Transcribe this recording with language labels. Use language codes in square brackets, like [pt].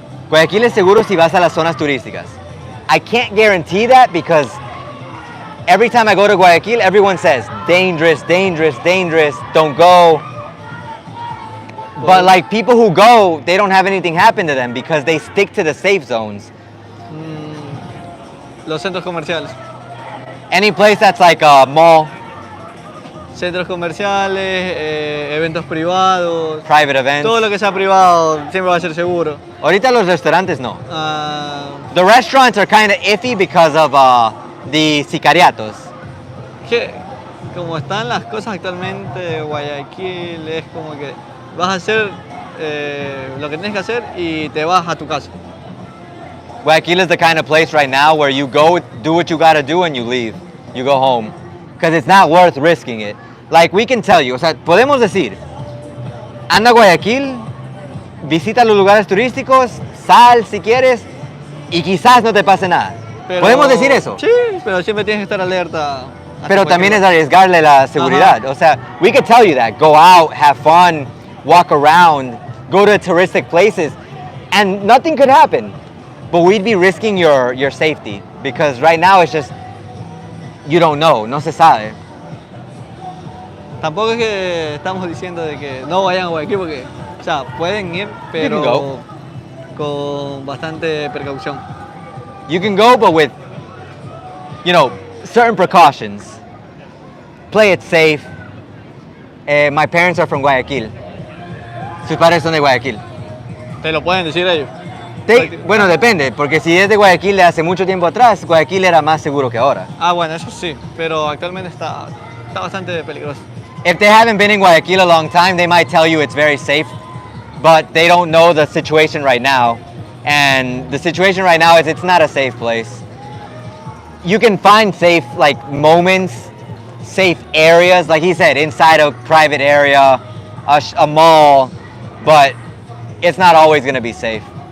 [es] Guayaquil es seguro si vas a las zonas turísticas. [en] I can't guarantee that because every time I go to Guayaquil, everyone says, dangerous, dangerous, dangerous, don't go. But like people who go, they don't have anything happen to them because they stick to the safe zones. [es] Los centros comerciales. [en] Any place that's like a mall, [es] Centros comerciales, eventos privados. [en] private events. [es] Todo lo que sea privado siempre va a ser seguro. Ahorita los restaurantes no. Ah, [en] The restaurants are kind of iffy because of the sicariatos. [es] que como están las cosas actualmente, Guayaquil es como que vas a hacer lo que tienes que hacer y te vas a tu casa. [en] Guayaquil is the kind of place right now where you go, do what you gotta do, and you leave. You go home. Because it's not worth risking it. Like we can tell you, [es] o sea, podemos decir, anda a Guayaquil, visita los lugares turísticos, sal si quieres, y quizás no te pase nada. Pero- ¿Podemos decir eso? Sí, pero siempre tienes que estar alerta. Pero también es arriesgarle la seguridad. [en] O sea, we could tell you that. Go out, have fun, walk around, go to touristic places, and nothing could happen. But we'd be risking your safety because right now it's just, you don't know, [es] no se sabe. Tampoco es que estamos diciendo de que no vayan a Guayaquil porque, o sea, pueden ir, pero [en] go. [es] con bastante precaución. [en] You can go, but with, you know, certain precautions. Play it safe. My parents are from Guayaquil. [es] Sus padres son de Guayaquil. Te lo pueden decir ellos. Bueno, depende, porque si es de Guayaquil de hace mucho tiempo atrás, Guayaquil era más seguro que ahora. Ah, bueno, eso sí, pero actualmente está bastante peligroso. [en] If they haven't been in Guayaquil a long time, they might tell you it's very safe, but they don't know the situation right now. And the situation right now is it's not a safe place. You can find safe like moments, safe areas, like he said, inside a private area, a mall, but it's not always going to be safe.